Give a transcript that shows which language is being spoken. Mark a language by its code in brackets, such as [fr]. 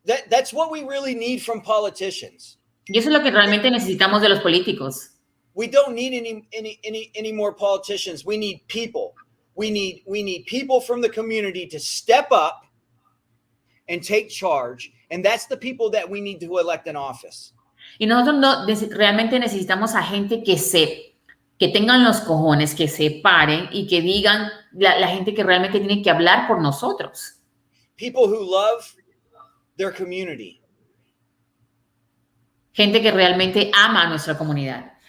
[en] that's what we really need from politicians. [es] Y eso es lo que realmente necesitamos de los políticos. [en] We don't need any more politicians. We need people. We need people from the community to step up and take charge, and that's the people that we need to elect in office. [es] Y nosotros realmente necesitamos a gente que tengan los cojones, que se paren y que digan la gente que realmente tiene que hablar por nosotros. [en] People who love their community. [es] Gente que realmente ama a nuestra comunidad.